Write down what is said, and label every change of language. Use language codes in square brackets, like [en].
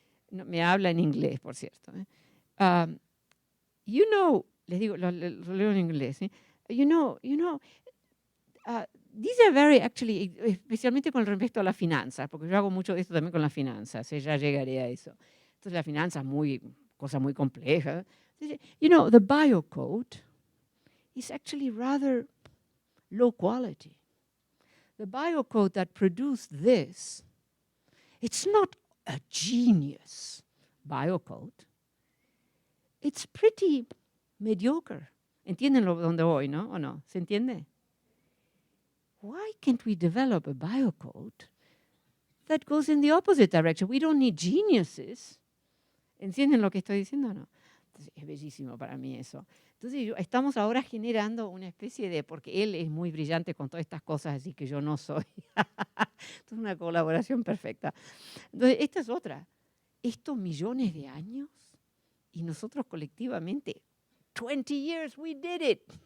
[es] No, me habla en inglés, por cierto. Um, [en] you know, [es] les digo, lo leo en inglés, ¿eh? [en] You know, these are very, actually, [es] especialmente con respecto a las finanzas, porque yo hago mucho de esto también con las finanzas, ya llegaré a eso. Entonces la finanza es cosa muy compleja. Dice, [en] you know, the biocode is actually rather low quality. The biocode that produced this, it's not a genius biocode. It's pretty mediocre. [es] ¿Entienden dónde voy, no? ¿O no? ¿Se entiende? [en] Why can't we develop a biocode that goes in the opposite direction? We don't need geniuses. [es] ¿Entienden lo que estoy diciendo o no? Entonces, es bellísimo para mí eso. Entonces, estamos ahora generando una especie de, porque él es muy brillante con todas estas cosas, así que yo no soy. Es una colaboración perfecta. Entonces, esta es otra. Estos millones de años y nosotros colectivamente, [en] 20 years, we did it.